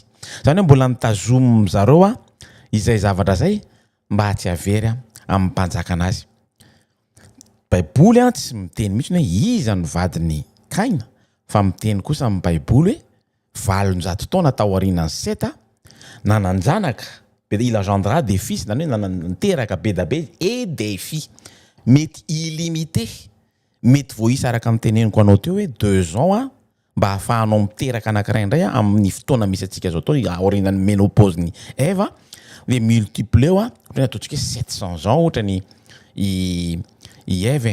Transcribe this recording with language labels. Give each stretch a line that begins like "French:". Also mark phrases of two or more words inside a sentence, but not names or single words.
Malagasy: Zany hoe mbola nitazomo zareo izay zavatra zay mba tsy avery amin'ny mpanjaka anazy. Baiboly tsy miteny mihitsy hoe iza ny vadiny Kaina, fa miteny kosa amin'ny Baiboly hoe 700 taona tao aorianan'ny Seta nananjanaka
French: il engendra des fils,
Malagasy: zany hoe nananteraka be da be
French: et des filles,
Malagasy: mety illimité, mety voisa araka amin'ny teneniko anao teo hoe 2 ans mba ahafahanao miteraka anankiray indray amin'ny fotoana misy atsika zao tao aorianan'ny ménopause ny Eva, de multiplier ohatra ataontsika hoe 700 ans ohatra ny i Eva.